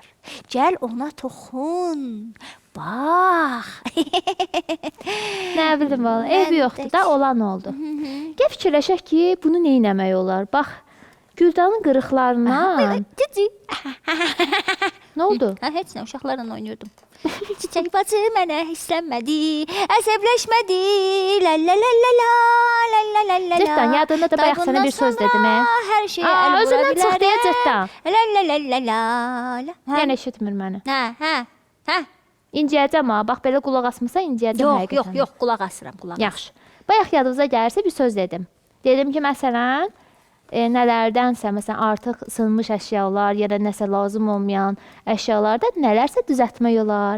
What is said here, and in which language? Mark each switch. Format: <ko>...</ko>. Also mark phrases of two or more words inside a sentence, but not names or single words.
<az>Gəl ona toxun. Bax. Nə bilim valla, eybi yoxdur da, olan oldu. Gəl fikirləşək ki, bunu nə etmək olar? Bax, Güldanın qırıqlarından. Nə oldu? Heç nə, uşaqlarla oynuyordum. Çiçək bacı mənə hissənmədi, əsəbləşmədi. La la la la la la la la la. Cırtdan, yadında da bayaq sənə bir söz dedim, Hər şeyə əl vura özündən bilərəm. çıx deyə Cırtdan. La la la la la la. Yəni eşitmir məni. Hə. İnciyəcəm ha, bax belə qulaq asmısan, inciyəcəm həqiqətən. Yox, qulaq asıram, qulaq. Yaxşı. Bayaq yadınıza gəlirsə bir söz dedim. Dedim ki, məsələn, nələrdənsə, məsələn, artıq sınmış əşyalar ya da nəsə lazım olmayan əşyalarda nələrsə düzəltmək olar.</az>